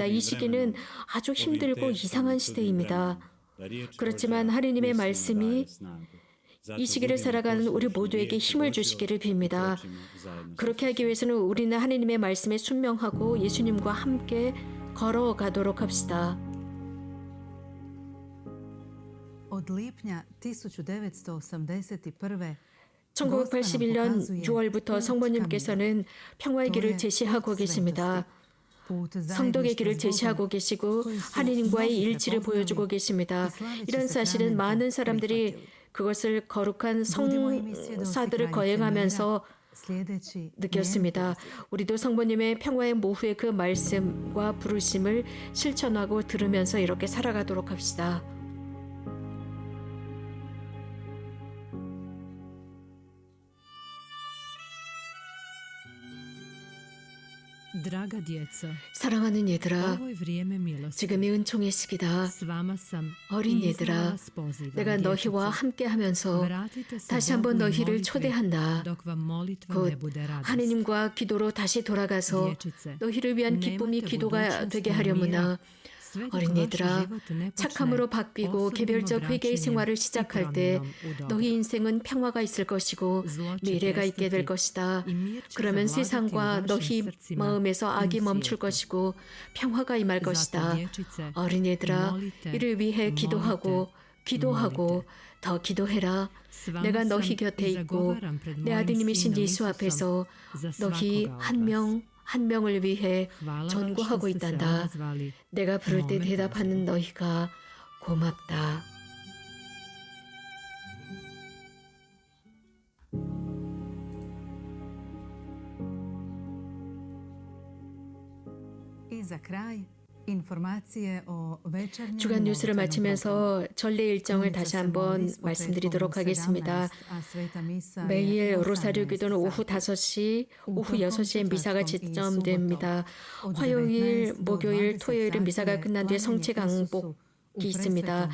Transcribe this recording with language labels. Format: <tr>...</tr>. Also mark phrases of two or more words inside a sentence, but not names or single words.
<ko>이 시기는 아주 힘들고 이상한 시대입니다. 그렇지만 하느님의 말씀이 이 시기를 살아가는 우리 모두에게 힘을 주시기를 빕니다. 그렇게 하기 위해서는 우리는 하느님의 말씀에 순명하고 예수님과 함께 걸어가도록 합시다.</ko> <hr>Od lipnja 1981.</hr> <ko>1981년 6월부터 성모님께서는 평화의 길을 제시하고 계십니다. 성덕의 길을 제시하고 계시고 하느님과의 일치를 보여주고 계십니다. 이런 사실은 많은 사람들이 그것을 거룩한 성사들을 거행하면서 느꼈습니다. 우리도 성모님의 평화의 모후의 그 말씀과 부르심을 실천하고 들으면서 이렇게 살아가도록 합시다.</ko> <hr>Draga djeco,</hr> <ko>사랑하는 얘들아,</ko> <hr>ovo je vrijeme milosti.</hr> <ko>지금이 은총의 시기다.</ko> <hr>S vama sam</hr> <ko>어린</ko> <hr>i</hr> <ko>얘들아,</ko> <hr>vas pozivam,</hr> <ko>내가 너희와</ko> <hr>dječice.</hr> <ko>함께하면서</ko> <hr>Vratite se</hr> <ko>다시</ko> <hr>Bogu</hr> <ko>한번</ko> <hr>i</hr> <ko>너희를</ko> <hr>molitvi</hr> <ko>초대한다.</ko> <hr>dok vam molitva</hr> <ko>곧</ko> <hr>ne bude radost.</hr> <ko>하느님과 기도로 다시 돌아가서</ko> <hr>Dječice,</hr> <ko>너희를 위한 기쁨이</ko> <hr>nemate</hr> <ko>기도가</ko> <hr>budućnosti</hr> <ko>되게</ko> <hr>ni</hr> <ko>하려무나</ko> <hr>mira</hr> <ko>어린이들아, 착함으로 바뀌고 개별적 회개의 생활을 시작할 때 너희 인생은 평화가 있을 것이고 미래가 있게 될 것이다. 그러면 세상과 너희 마음에서 악이 멈출 것이고 평화가 임할 것이다. 어린이들아, 이를 위해 기도하고 더 기도해라. 내가 너희 곁에 있고 내 아드님이신 예수 앞에서 너희 한 명 한 명을 위해 전구하고 있단다. 내가 부를 때 대답하는 너희가 고맙다.</ko> <hr>I za kraj, informacije o večernjem</hr> <ko>주간 뉴스를</ko> <hr>molitvenom</hr> <ko>마치면서 전례 일정을 다시 한번 말씀드리도록 하겠습니다. 매일 로사리오 기도는 오후 5시, 오후 6시에 미사가 지점됩니다. 화요일, 목요일, 토요일은 미사가 끝난 뒤에 성체 강복이 있습니다.</ko>